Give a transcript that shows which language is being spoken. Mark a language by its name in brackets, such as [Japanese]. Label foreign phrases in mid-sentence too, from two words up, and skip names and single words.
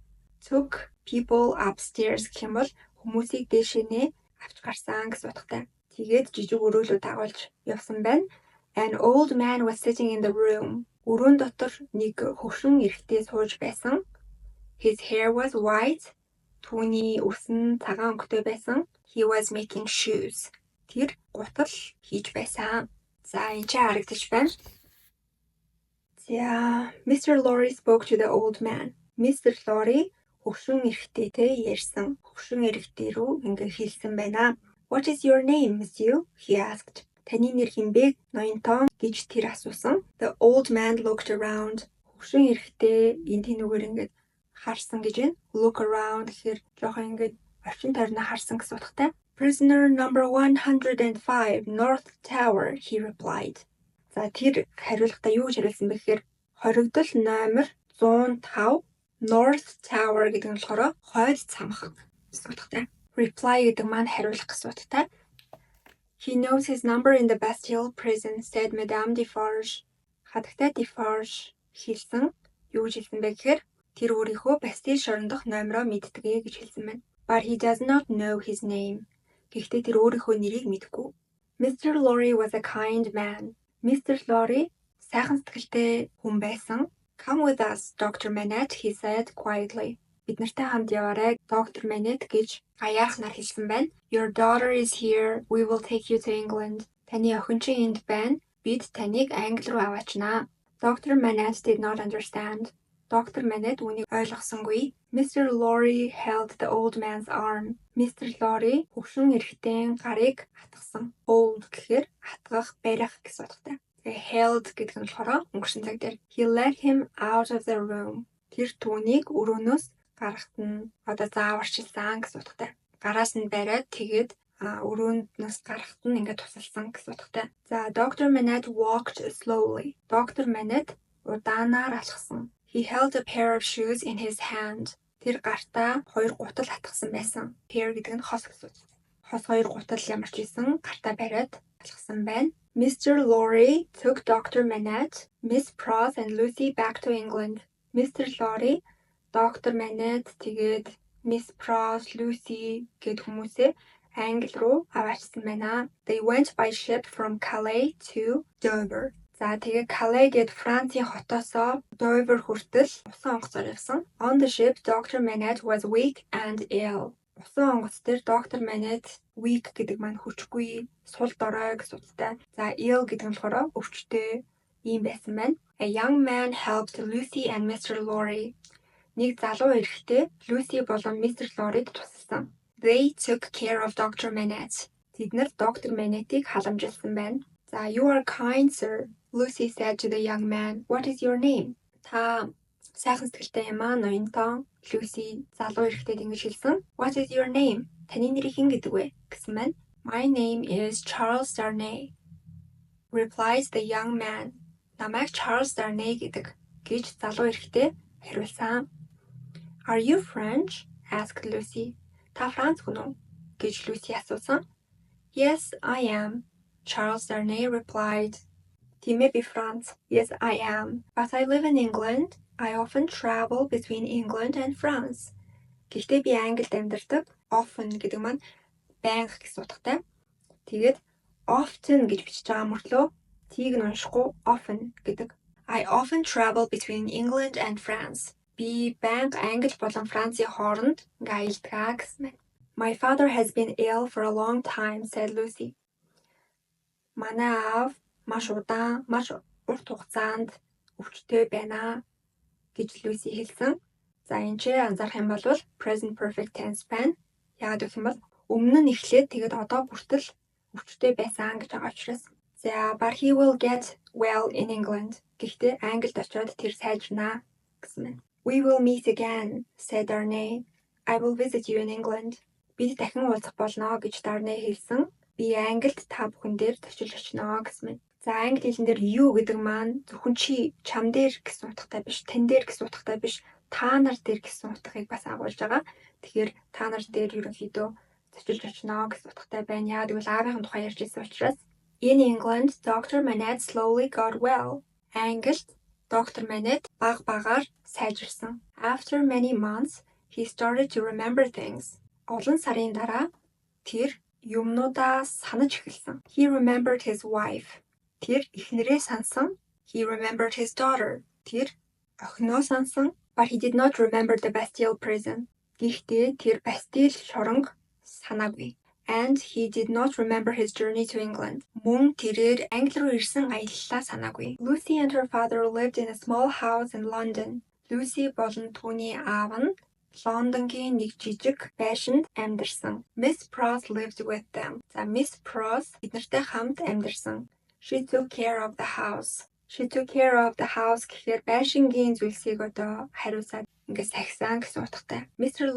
[English] Took people upstairs [Mongolian] гэх юм бол хүмүүсийг дээшээ авч гарсан гэсэн утгатай. Тэгээд жижиг өрөөлөө дагуулж явсан байна. [English] An old man was sitting in the room. [Mongolian] Өрөөнд дотор нэг хөвшин эрэгтэй сууж байсан. [English] His hair was white. [Mongolian] Түүний ус нь цагаан өнгөтэй байсан. [English] He was making shoes. [Mongolian] Тэр гутал хийж байсан. За, энэ ч харагдаж байна. За, [English] Mr. Lorry spoke to the old man. [Mongolian] Mr. Lorry хөвшин эрэгтэйтэй ярьсан. Хөвшин эрэгтэй рүү ингээ хэлсэн байна. [English] What is your name, monsieur? He asked. [Mongolian] Таны нэр хинбэ? Ноёнтон гэж тэр асуусан. [English] The old man looked around. [Mongolian] Хөвшин эрэгтэй энэ тэнүүгээр ингээд харсан гэж байна. [English] Look around [Mongolian] гэхээр жоохон ингээд орчин тойрноо харсан гэсэн утгатай. [English] Prisoner number 105, North Tower, he replied. [Mongolian] За тэр хариулахдаа юу гэж хариулсан бэ гэхээр хоригдол номер 105 North Tower гэдэг нь болохоор хойд цамхаг гэсэн утгатай. Reply гэдэг маань хариулах гэсэн утгатай. [English] He knows his number in the Bastille prison, said Madame Defarge. [Mongolian] Хатагтай Defarge хэлсэн. Юу гэж хэлсэн бэ гэхээр тэр өөрийнхөө Bastille шорондох номероо мэддэг гэж хэлсэн байна. [English] But he does not know his name. [Mongolian] Гэхдээ тэр өөрийнхөө нэрийг мэдэхгүй. [English] Mr. Lorry was a kind man. Mr. [Mongolian] Lorry сайхан сэтгэлтэй хүн байсан. [English] Come with us, Dr. Manette, he said quietly. [Mongolian] Бид нартай хамт яваарай, Dr. Manette гэж аяархнаар хэлсэн байна. [English] Your daughter is here. We will take you to England. [Mongolian] Таны охин чинь энд байна. Бид таныг Англи руу аваачнаа. [English] Dr. Manette did not understand. [Mongolian] Dr. Manette үүнийг ойлгосонгүй. [English] Mr. Lorry held the old man's arm. [Mongolian] Mr. Lorry хөгшин эрэгтэйн гарыг хатгасан. Hold гэхээр хатгах, барих гэсэн утгатай. Тэгээ held гэдэг нь болохоор өнгөрсөн цаг дээр. [English] He led him out of the room. [Mongolian] Тэр түүнийг өрөөнөөс гаргахад нь зааварчилсан гэсэн утгатай. Гараас нь бариад тэгээд өрөөндөөс гарахт нь ингээд тусалсан гэсэн утгатай. [English] За Dr. Manette walked slowly. Dr. [Mongolian] Manette удаанаар алхсан. [English] He held a pair of shoes in his hand. [Mongolian] Тэр гартаа хоёр гутал хатгсан байсан. Pair гэдэг нь хос гэсэн үг. Хос хоёр гутал ямар ч байсан гартаа бариад алхсан байна. [English] Mr. Lorry took Dr. Manette, Miss Pross and Lucy back to England. [Mongolian] Mr. Lorry, Dr. Manette тэгээд Miss Pross, Lucy гэд хүмүүсээ Англи руу аваачсан байна. [English] They went by ship from Calais to Dover. [Mongolian] За тэгээ Calais гээд Францын хотоосоо Dover хүртэл усан онгоцоор явсан. [English] On the ship, Dr. Manette was weak and ill. [Mongolian] Усан онгоц дээр Dr. Manette weak гэдэг маань хүчгүй, сул дорой гэсэн утгатай. За ill гэдэг нь болохоор өвчтөе ийм байсан байна. [English] A young man helped Lucy and Mr. [Mongolian] Lorry. Нэг залуу эрэгтэй Lucy болон Mr. Lorry-д тусалсан. [English] They took care of Dr. Manette. [Mongolian] Тэд нар Dr. Manette-ийг халамжилсан байна. За [English] you are kind, sir. Lucy said to the young man, "What is your name?" [Mongolian] Та сайхан сэтгэлтэй юм аа, ноёнтон. Lucy залуу эрэгтэйд ингэж хэлсэн. [English] "What is your name?" [Mongolian] Таны нэр хэн гэдэг вэ? Гэсэн байна. [English] "My name is Charles Darnay," replied the young man. [Mongolian] Намайг Charles Darnay гэдэг гэж залуу эрэгтэй хариулсан. [English] "Are you French?" asked Lucy. [Mongolian] Та Франц хүн үү? гэж Lucy асуусан. [English] "Yes, I am," Charles Darnay replied. [Mongolian] "Тиймээ би Франц. [English] Yes, I am. But I live in England. I often travel between England and France." [Mongolian] Гэхдээ би Англид амьдардаг. Often гэдэг маань байнга гэсэн утгатай. Тэгээд often гэж бичиж байгаа мөртлөө тийг нь уншихгүй often гэдэг. [English] I often travel between England and France. [Mongolian] Би байнга Англи болон Францын хооронд аялдаг гэсэн байна. [English] My father has been ill for a long time, said Lucy. [Mongolian] Манай аав маш удаан, маш урт хугацаанд өвчтөй байна гэж Lucy хэлсэн. За энэ ч анзаарах юм бол [English] present perfect tense [Mongolian] байна. Яагаад гэх юм бол өмнө нь эхлээд тэгээд одоо бүртэл өвчтөй байсан гэж байгаа учраас. [English] За but he will get well in England. [Mongolian] Гэхдээ Англид очиод тэр сайжирнаа гэсэн байна. [English] We will meet again, said Darnay. I will visit you in England. [Mongolian] Бид дахин уулзах болно гэж Darnay хэлсэн. Би Англид та бүхэн дээр очиж очино гэсэн байна. За англи хэлэн дээр you гэдэг маань зөвхөн чи, чам дээр гэсэн утгатай биш, тань дээр гэсэн утгатай биш, та нар дээр гэсэн утгыг бас агуулж байгаа. Тэгэхээр та нар дээр ерөнхийдөө очиж очино гэсэн утгатай байна. Яа гэвэл аавын тухай ярьж ирсэн учраас. [English] In England, Dr. Manette slowly got well. [Mongolian] Англид Dr. Manette баг багаар сайжирсан. [English] After many months, he started to remember things. [Mongolian] Олон сарын дараа тэр юмнуудаа санаж эхэлсэн. [English] He remembered his wife. [Mongolian] Тэр эхнэрээ сансан. [English] He remembered his daughter. [Mongolian] Тэр охиноо сансан. [English] But he did not remember the Bastille prison. [Mongolian] Гэхдээ тэр Bastille шоронг санаагүй. [English] And he did not remember his journey to England. [Mongolian] Мөн тэрээр Англи руу ирсэн аяллаа санаагүй. [English] Lucy and her father lived in a small house in London. [Mongolian] Lucy болон түүний аав нь Лондонгийн нэг жижиг байшинд амьдарсан. [English] Miss Pross lived with them. [Mongolian] За Miss Pross эднэртэй хамт амьдарсан. [English] She took care of the house. She took care of the house [Mongolian] гэхээр байшингийн зүйлсийг одоо хариуцаад ингээд сахисан гэсэн утгатай. [English] Mr.